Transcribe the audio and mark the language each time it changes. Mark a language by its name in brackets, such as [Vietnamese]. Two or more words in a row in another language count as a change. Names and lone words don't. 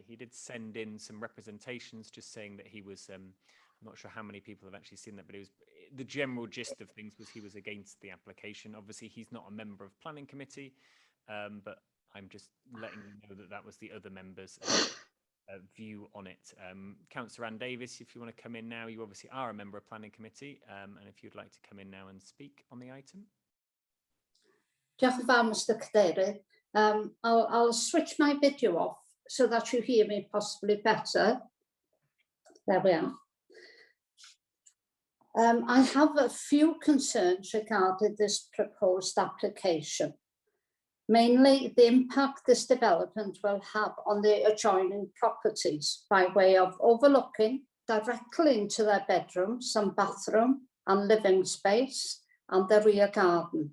[English] He did send in some representations just saying that he was, I'm not sure how many people have actually seen that, but the general gist of things was he was against the application. Obviously, he's not a member of planning committee, but I'm just letting you know that that was the other members' view on it. Councillor Ann Davis, if you want to come in now, you obviously are a member of planning committee, and if you'd like to come in now and speak on the item. [Welsh] Diolch yn fawr, Mr Cadeirydd. [English] I'll switch my video off so that you hear me possibly better. There we are. I have a few concerns regarding this proposed application. Mainly the impact this development will have on the adjoining properties by way of overlooking directly into their bedrooms and bathroom and living space and the rear garden.